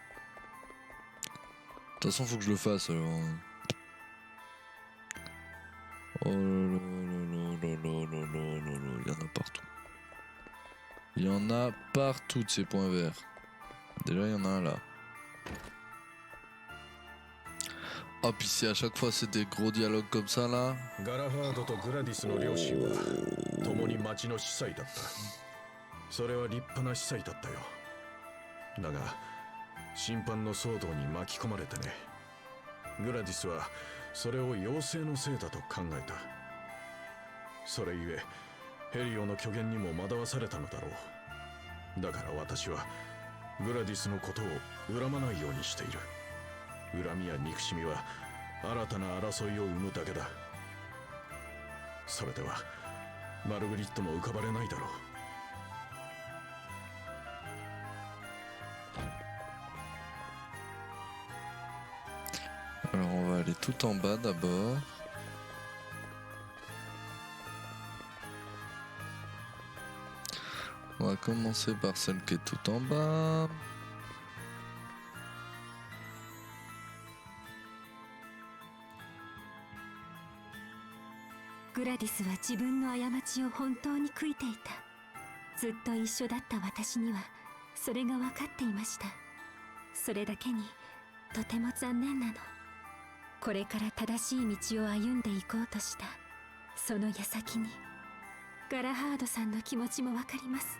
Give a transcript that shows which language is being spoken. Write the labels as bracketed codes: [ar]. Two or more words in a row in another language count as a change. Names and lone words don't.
[fr] De toute façon, faut que je le fasse alors. Oh là là là là là là là là, il y en a partout. Il y en a partout de ces points verts. Déjà, il y en a un là. Oh, puis si à chaque fois c'est des gros dialogues comme ça là. [ja] ガラハードとグラディスの両親は共に町の司祭だった。それは立派な司祭だったよ。だが審判の騒動に巻き込まれてね。グラディスはそれを妖精のせいだと考えた。それゆえヘリオの虚言にも惑わされたのだろう。だから私はグラディスのことを恨まないようにしている。恨みや憎しみは新たな争いを生むだけだ。それではマルグリットも浮かばれないだろう。 [fr] Alors on va aller tout en bas d'abord. On va commencer par celle qui est tout en bas. [ja] Gladys は自分の過ちを本当に悔いていた。ずっと一緒だった私にはそれが分かっていました。それだけにとても残念なの。これから正しい道を歩んでいこうとしたその矢先にガラハードさんの気持ちも分かります。